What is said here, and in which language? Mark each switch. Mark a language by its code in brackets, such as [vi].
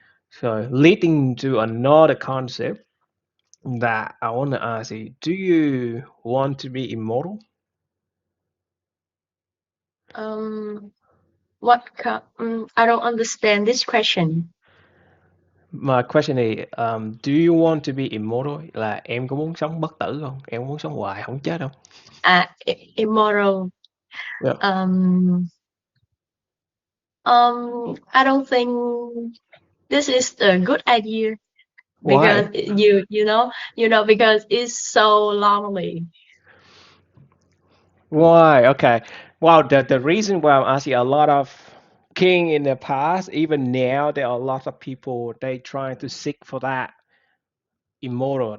[en] So leading to another concept that I want to ask you, do you want to be immortal? Um, I don't understand this question. My question is, do you want to be immortal? [vi] Là em có muốn sống bất tử không? Em muốn sống hoài không chết không? [en] Immoral. Yep. Um, I don't think this is a good idea because Why? you know because it's so lonely. Why? Okay. Well, the reason why I'm asking, a lot of king in the past, even now, there are a lot of people they trying to seek for that immortal.